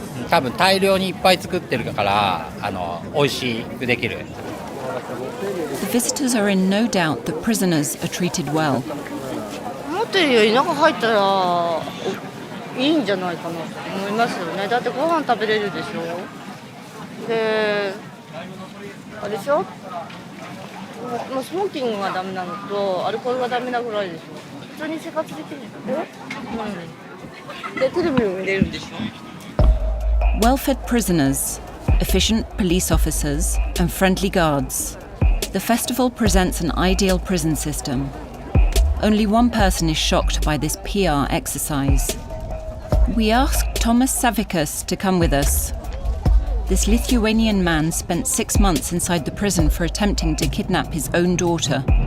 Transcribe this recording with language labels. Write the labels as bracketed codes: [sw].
[ja] 多分大量にいっぱい作ってるから美味しくできる。 [en] The visitors are in no doubt that prisoners are treated well. [ja] 思ってるより中入ったらいいんじゃないかなと思いますよね。だってご飯食べれるでしょ。で、あれでしょ。もうスモーキングがダメなのとアルコールがダメなぐらいでしょ。普通に生活できるでしょ。でテレビも見れるんでしょ。 [en] Well-fed prisoners, efficient police officers, and friendly guards. The festival presents an ideal prison system. Only one person is shocked by this PR exercise. We asked Thomas Savikas to come with us. This Lithuanian man spent 6 months inside the prison for attempting to kidnap his own daughter.